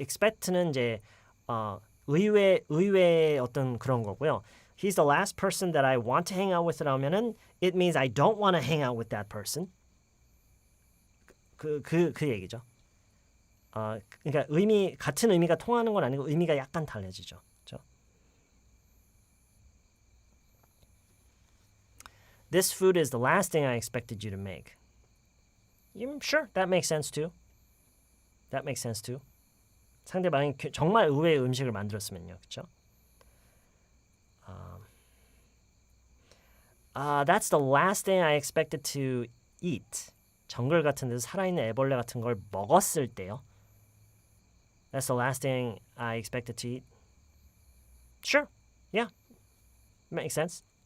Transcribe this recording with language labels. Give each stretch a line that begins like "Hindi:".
Korean: expect는 이제 의외의 어떤 그런 거고요.
English: He's the last person that I want to hang out with
Korean: 라면은
English: it means I don't want to hang out with that person.
Korean: 그 얘기죠. 그러니까 같은 의미가 통하는 건 아니고 의미가 약간 달라지죠. 그렇죠?
English: This food is the last thing I expected you to make. Sure, that makes sense too. That makes sense too.
Korean: 상대방이 정말 의외의 음식을 만들었으면요. 그렇죠?
English: That's the last thing I expected to eat.
Korean: 정글 같은 데서 살아있는 애벌레 같은 걸 먹었을 때요.
English: That's the last thing I expected to eat. Sure. Yeah. Makes sense.